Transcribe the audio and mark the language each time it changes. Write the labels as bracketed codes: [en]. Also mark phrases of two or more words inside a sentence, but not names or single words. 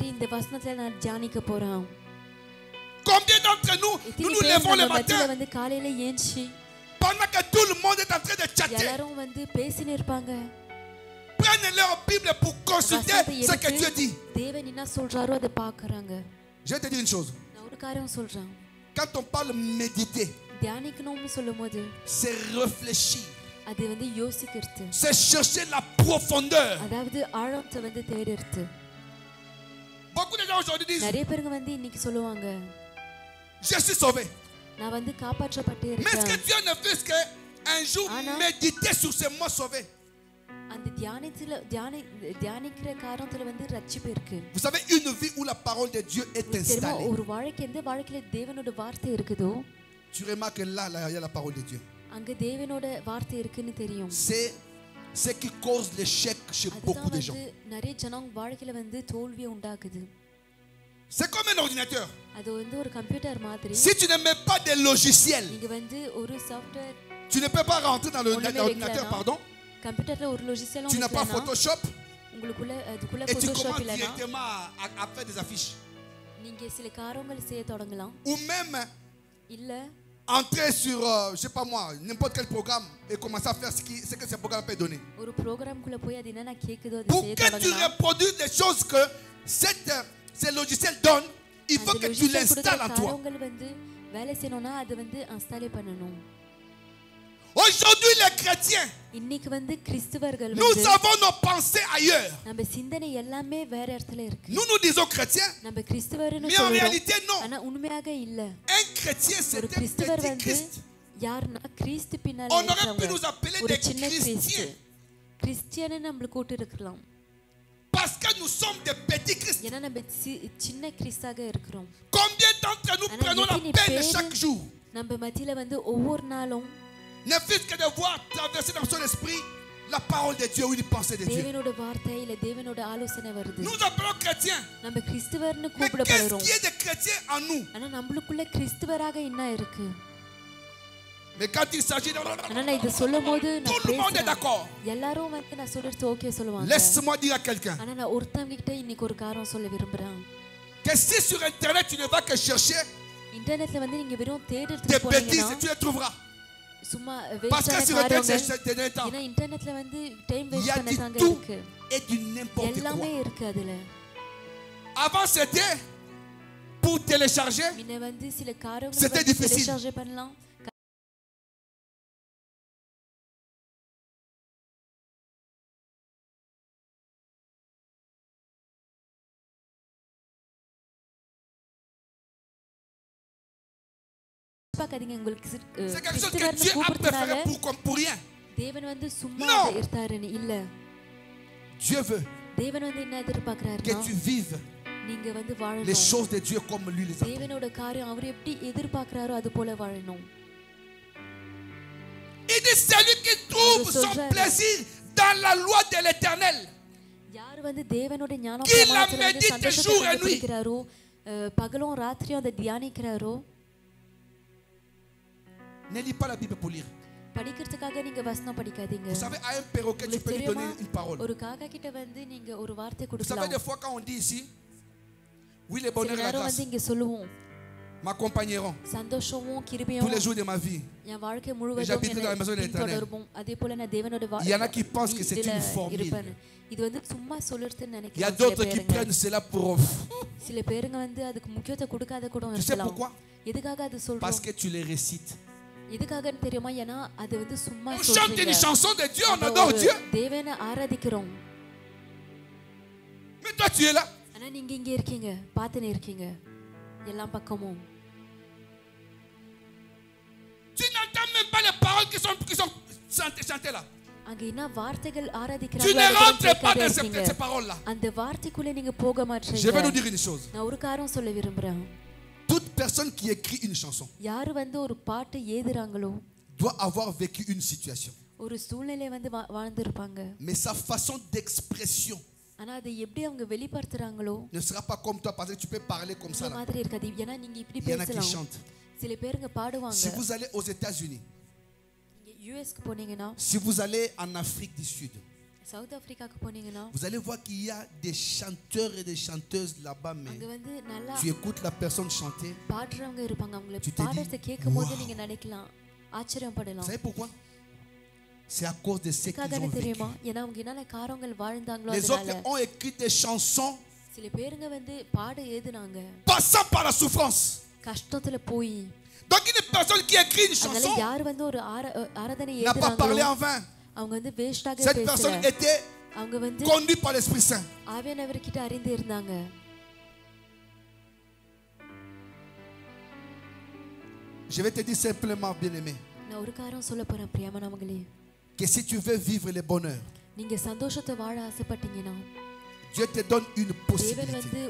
[fr] Combien d'entre nous, nous nous levons le matin pendant que tout le monde est en train de chatter, prennent leur Bible pour consulter ce que Dieu dit. Je vais te dire une chose. Quand on parle méditer, c'est réfléchir. [ta] அது வந்து யோசிக்கிறது. [fr] C'est chercher la profondeur. [ta] அதாவது ஆழத்தை வந்து தேடுறது. [fr] Beaucoup de gens aujourd'hui disent, [ta] நிறைய பேருங்க வந்து இன்னைக்கு சொல்லுவாங்க, [fr] je suis sauvé. [ta] நான் வந்து காப்பாற்றப்பட்டு [fr] Mais est-ce que [ta] இருக்கேன். [fr] Dieu ne fait que un jour méditer sur ce mot sauvé? [ta] அந்த தியானிக்கிற காரணத்துல வந்து ரட்சிப்பு இருக்கு. [fr] Vous savez, une vie où la parole de Dieu est installée. [ta] ஒரு வாழ்க்கை எந்த வாழ்க்கையில தேவனோட வார்த்தை இருக்குதோ, [fr] tu remarques que là il y a la parole de Dieu. [ta] அங்க தேவனோட வார்த்தை இருக்குன்னு தெரியும். [fr] C'est ce qui cause l'échec chez beaucoup de gens. [ta] நிறைய ஜனங்க வாழ்க்கையில வந்து தோல்வியை உண்டாக்குது. [fr] C'est comme un ordinateur. [ta] அது வந்து ஒரு கம்ப்யூட்டர் மாதிரி. [fr] Si tu ne mets pas de logiciel, [ta] நீங்க வந்து ஒரு சாஃப்ட்வேர், [fr] tu ne peux pas rentrer dans l'ordinateur, pardon. [ta] கம்ப்யூட்டர்ல ஒரு logiciel [fr] tu n'as pas Photoshop. [ta] உங்களுக்குள்ள அதுக்குள்ள [fr] et tu Photoshop commences [ta] இல்லனா [fr] directement à faire des affiches. [ta] நீங்க சில காரியங்கள் செய்ய தொடங்கலாம். [fr] Ou même [ta] இல்ல [fr] entrer sur je sais pas moi n'importe quel programme et commencer à faire ce que ce programme peut donner. [ta] ஒரு ப்ரோகிராம் குள்ள போய் அது என்னன்னா கேக்குதோ அது [fr] Pour [ta] செய்ய [fr] que tu [ta] தொடங்கலாம். [fr] reproduises des choses que ces logiciels donnent, il faut que tu l'installes en toi. [ta] காரியங்கள் வந்து வேலை செய்யணும்னா அது வந்து இன்ஸ்டால் பண்ணனும். [fr] Aujourd'hui les chrétiens, [ta] இன்னைக்கு வந்து கிறிஸ்தவர்கள் [fr] nous [ta] வந்து [fr] avons nos pensées ailleurs. [ta] நம்ம சிந்தனை எல்லாமே வேற இடத்துல இருக்கு. [fr] Nous disons chrétiens, [ta] நம்ம கிறிஸ்தவர்னு [fr] mais en [ta] சொல்றோம். [fr] réalité non. [ta] ஆனா உண்மையாக இல்ல. [fr] Un chrétien c'est [ta] ஒரு [fr] un [ta] கிறிஸ்தவர் [fr] petit [ta] வந்து [fr] Christ. [ta] யாருன்னா கிறிஸ்து பின்னால [fr] On aurait pu nous [ta] இருக்கிறவங்க. [fr] appeler [ta] ஒரு [fr] des [ta] சின்ன கிறிஸ்து. [fr] chrétiens [ta] கிறிஸ்டியனை நம்மள கூட்டி இருக்கலாம். [fr] parce que nous sommes des petits Christ. [ta] ஏன்னா நம்ம சின்ன கிறிஸ்தாக இருக்கிறோம். [fr] Combien d'entre nous prenons la peine chaque jour, [ta] நம்ம மத்தியில வந்து ஒவ்வொரு நாளும் [fr] ne fût-ce que de voir traverser dans son esprit la parole de Dieu ou une pensée de Dieu. [ta] தேவனோட வார்த்தை இல்ல தேவனோட ஆலோசனை வருது. [fr] Nous appelons chrétiens. [ta] நம்ம கிறிஸ்தவர்னு [fr] Mais qu'est-ce [ta] கூப்பிடப்படுறோம். [fr] qui est de chrétien en nous? [ta] ஆனா நம்மளுக்குள்ள கிறிஸ்தவராக என்ன இருக்கு? [fr] Mais quand il s'agit de [ta] ஆனா நான் இத சொல்லும்போது [fr] tout le monde est d'accord. [ta] எல்லாரும் வந்து நான் சொல்றது ஓகே சொல்லுவாங்க. [fr] Laisse-moi dire à quelqu'un [ta] ஆனா நான் ஒருத்தங்க கிட்ட இன்னைக்கு ஒரு காரணம் சொல்ல விரும்புறேன். [fr] que si sur internet tu ne vas que chercher [ta] இன்டர்நெட்ல வந்து நீங்க வெறும் [fr] des [ta] தேடுறதுக்கு [fr] bêtises, [ta] போனீங்கன்னா [fr] tu les trouveras. [ta] சும்மா [fr] Parce que sur internet c'est des temps. [ta] ஏன்னா இன்டர்நெட்ல வந்து டைம் [fr] Il y [ta] வேஸ்ட் [fr] a du [ta] பண்ணாங்க [fr] tout [ta] இருக்கு. [fr] et du n'importe [ta] எல்லாமே [fr] quoi. [ta] இருக்கு அதுல. [fr] Avant c'était pour télécharger, [ta] முன்ன வந்து சில காரியங்களை [fr] C'était difficile. [ta] டெலிசார்ஜ் பண்ணலாம். பாக்காதீங்க உங்களுக்கு [fr] c'est quelque chose que [ta] கிறிஸ்தவர்னு [fr] Dieu a [ta] கூப்பிடுறதுனால [fr] préféré pour rien. [ta] தேவன் வந்து சும்மா [fr] Non. [ta] இருத்தாருன்னு இல்ல. [fr] Dieu veut [ta] தேவன் வந்து என்ன [fr] que [ta] எதிர்பார்க்கறாருன்னா [fr] tu vives [ta] நீங்க வந்து [fr] les [ta] வாழணும். [fr] choses de Dieu comme lui les attend. [ta] தேவனோட காரியம் அவர் எப்படி எதிர்பார்க்கறாரோ அது போல வாழணும். [fr] Il dit celui qui trouve son plaisir dans la loi de l'Éternel. [ta] யார் வந்து தேவனோட ஞானம் [fr] Qui la [ta] பிரமாணத்துல வந்து [fr] médite [ta] சந்தோஷத்தை [fr] jour et nuit. [ta] கண்டுபிடிக்கிறாரோ, பகலும் ராத்திரியும் அதை தியானிக்கிறாரோ. [fr] Ne lis pas la Bible pour lire. [ta] படிக்கிறதுக்காக நீங்க வசனம் படிக்காதீங்க. [fr] Vous savez, à un perroquet, tu peux lui donner une parole. [ta] ஒரு காக்கா கிட்ட வந்து நீங்க ஒரு வார்த்தை [fr] Vous savez, [ta] கொடுக்கலாம். [fr] des fois, quand on dit ici, oui, les bonheurs et la [ta] எல்லாரும் [fr] grâce [ta] வந்து இங்க சொல்லுவோம் [fr] m'accompagneront [ta] சந்தோஷமும் [fr] tous [ta] கிருபையும் [fr] les jours de ma vie. [ta] என் வாழ்க்கை [fr] Et [ta] முழுவதும் [fr] j'habiterai dans la maison de l'Éternel. [ta] தொடரும். அதே போல நான் தேவனோட [fr] Il y en a qui pensent que c'est une formule. [ta] இது வந்து சும்மா சொல்றதுன்னு [fr] Il y a [ta] நினைக்கிறேன். [fr] d'autres qui prennent cela pour... [ta] சில பேருங்க வந்து அதுக்கு முக்கியத்தை கொடுக்காத கூட [fr] Tu sais [ta] இருக்கலாம். [fr] pourquoi? [ta] எதுக்காக அது [fr] Parce [ta] சொல்றோம்? [fr] que tu les récites. [ta] எதுக்காகன்னு தெரியுமா? ஏன்னா அது வந்து சும்மா [fr] On chante une [ta] சொல்றீங்க. [fr] chanson de Dieu, on [ta] நம்ம [fr] adore [ta] ஒரு [fr] Dieu. [ta] தேவனை ஆராதிக்கிறோம். [fr] Mais toi, tu es là. [ta] ஆனா நீங்க இங்க இருக்கீங்க, பாத்துனே இருக்கீங்க எல்லா பக்கமும். [fr] Tu n'entends même pas les paroles qui sont chantées là. [ta] அங்க என்ன வார்த்தைகள் [fr] Tu [ta] ஆராதிக்கிறாங்களோ [fr] ne [ta] அதை [fr] rentres pas [ta] கேட்காதே [fr] dans [ta] இருக்கீங்க. [fr] ces paroles-là. [ta] அந்த வார்த்தைக்குள்ள நீங்க போக [fr] Je vais [ta] மாட்டீங்க. [fr] nous dire une chose. [ta] நான் ஒரு காரணம் சொல்ல விரும்புறேன். [fr] Toute personne qui écrit une chanson [ta] யாரு வந்து ஒரு பாட்டு எழுதுறாங்களோ [fr] doit avoir vécu une situation. [ta] ஒரு சூழ்நிலை வந்து வாழ்ந்திருப்பாங்க. [fr] Mais sa façon d'expression [ta] ஆனா அதை எப்படி அவங்க வெளிப்படுத்துறாங்களோ [fr] ne sera pas comme toi parce que tu peux parler comme ça [ta] இந்த [fr] là. [ta] மாதிரி இருக்காது. ஏன்னா நீங்க இப்படி [fr] Il y en a qui [ta] பேசலாம். [fr] chantent. [ta] சில பேருங்க பாடுவாங்க. [fr] Si vous allez aux États-Unis, [ta] நீங்க யுஎஸ்க்கு போனீங்கன்னா, [fr] si vous allez en Afrique du Sud, [ta] சவுத் ஆப்பிரிக்காக்கு போனீங்கன்னா, [fr] vous allez voir qu'il y a des chanteurs et des chanteuses là-bas, mais [ta] அங்க வந்து நல்லா [fr] tu écoutes la personne chanter. [ta] பாடுறவங்க இருப்பாங்க. அவங்கள [fr] Tu te dis, [ta] பாடுறத கேட்கும்போது [fr] wow. [ta] நீங்க நினைக்கலாம், [fr] Vous [ta] ஆச்சரியப்படலாம். [fr] savez pourquoi? C'est à cause de ce qu'ils [ta] எதுக்காகன்னு [fr] ont vécu. [ta] தெரியுமா? ஏன்னா அவங்க என்னென்ன காரியங்கள் வாழ்ந்தாங்களோ [fr] Les autres [ta] அதனால. [fr] ont écrit des chansons [ta] சில பேருங்க வந்து பாட எழுதுனாங்க. [fr] passant par la souffrance. [ta] கஷ்டத்துல போய் [fr] Donc une personne qui écrit une chanson n'a pas parlé en vain. Cette personne était conduite par l'Esprit Saint. Je vais te dire simplement, bien-aimé, que si tu veux vivre le bonheur, Dieu te donne une possibilité.